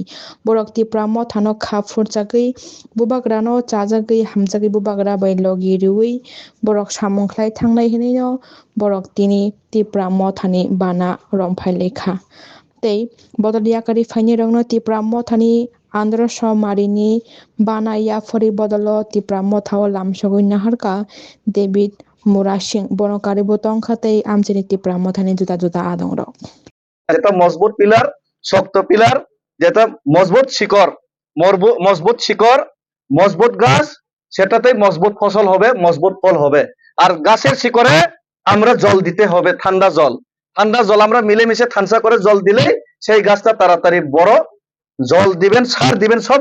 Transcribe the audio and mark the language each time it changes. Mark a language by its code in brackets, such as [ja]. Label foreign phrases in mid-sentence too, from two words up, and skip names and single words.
[trp] borok tipra motha no kha furjagui bubagra no chajagui hamjagui bubagra bai logi riui borok samung khlai thangnai hinai no borok tini tipra mothani bana romphai lekha tei bodoliya kari faini rokno tipra mothani andhra marini bana yapori bodolo tipra mothao lamsogui naharka David Murasing bonokari botongkha tei amchini tipra mothani juda juda adongrok [bn] যেটা মজবুত পিলার শক্ত পিলার যেটা মজবুত শিকড় মজবুত গাছ সেটাতেই মজবুত ফসল হবে মজবুত ফল হবে আর গাছের শিকড়ে আমরা জল দিতে হবে ঠান্ডা জল আমরা মিলেমিশে ঠান্ডা করে জল দিলে সেই গাছটা তাড়াতাড়ি বড় জল দিবেন সার দিবেন সব